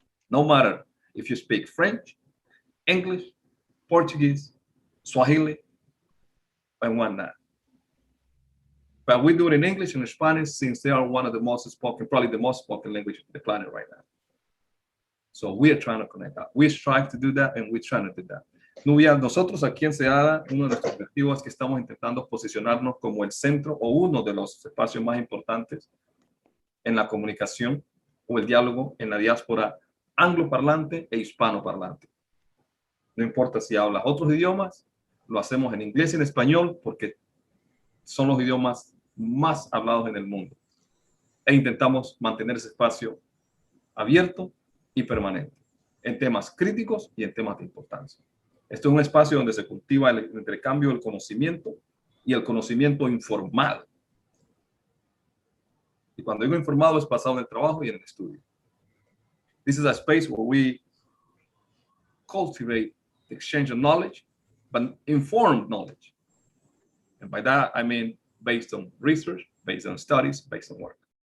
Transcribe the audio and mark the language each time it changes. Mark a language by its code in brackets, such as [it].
[en] No matter if you speak French, English, Portuguese, Swahili, and whatnot. But we do it in English and Spanish since they are one of the most spoken, probably the most spoken language on the planet right now. So we are trying to connect that. We strive to do that and we're trying to do that. [es] Nubia, nosotros aquí en SEADA, uno de nuestros objetivos es que estamos intentando posicionarnos como el centro o uno de los espacios más importantes en la comunicación o el diálogo en la diáspora angloparlante e hispanoparlante. No importa si hablas otros idiomas, lo hacemos en inglés y en español porque son los idiomas más hablados en el mundo. E intentamos mantener ese espacio abierto y permanente en temas críticos y en temas de importancia. Esto es un espacio donde se cultiva el intercambio del conocimiento y el conocimiento informado. Y cuando digo informado es basado en el trabajo y en el estudio. [en] This is a space where we cultivate the exchange of knowledge, but informed knowledge. And by that, I mean based on research, based on studies, based on work.